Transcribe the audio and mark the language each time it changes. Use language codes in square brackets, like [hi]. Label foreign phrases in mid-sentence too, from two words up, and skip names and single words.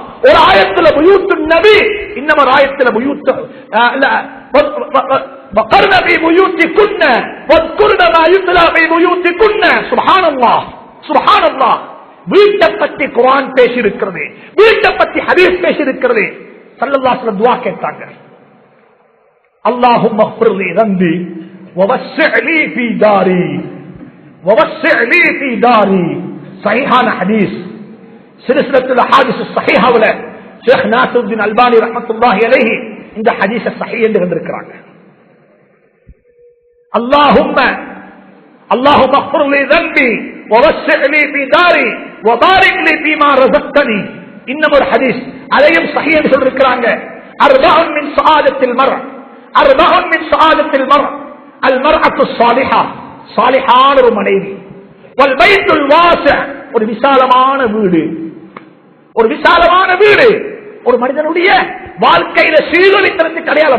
[ta] ஒரு ஆயத்துல [ar] بيوت النبي, [ta] இன்னும் ஒரு ஆயத்துல [ar] بيوت وقرن في بيوتكن واذكرن ما يتلى في بيوتكن. سبحان الله سبحان الله. [ta] வீட்டை பத்தி குர்ஆன் பேசி இருக்கிறது, வீட்டை பத்தி ஹதீஸ் பேசி இருக்கிறது. [ar] صلى الله عليه وسلم [ta] துஆ கேட்டாங்க, [ar] اللهم اغفر لي ذنبي ووسع لي في داري ووسع لي في داري. [ta] சஹீஹான ஹதீஸ். சில்சிலத்துல் அஹாதீஸ் ஸஹீஹாவுல ஷேக் நாஸிருத்தீன் அல்பானி [ar] رحمة الله عليه [ta] இந்த ஹதீஸ ஸஹீஹ் என்று கண்டிருக்கிறாங்க. [ar] اللهم اغفر لي ذنبي ووسع لي في داري وبارك لي فيما رزقتني. [ta] இன்னும் ஒரு ஹதீஸ் அதையும் ஸஹீஹ் என்று சொல்லிருக்காங்க. [ar] أربع من سعادة المرء أربع من سعادة المرء المرأة الصالحة, [ta] ஸாலிஹான ஒரு மனைவி, [ar] والبيت الواسع, [ta] ஒரு விசாலமான வீடு. ஒரு விசாலமான வீடு ஒரு மனிதனுடைய வாழ்க்கையில சீரழித்தற்கு அடையாளம்.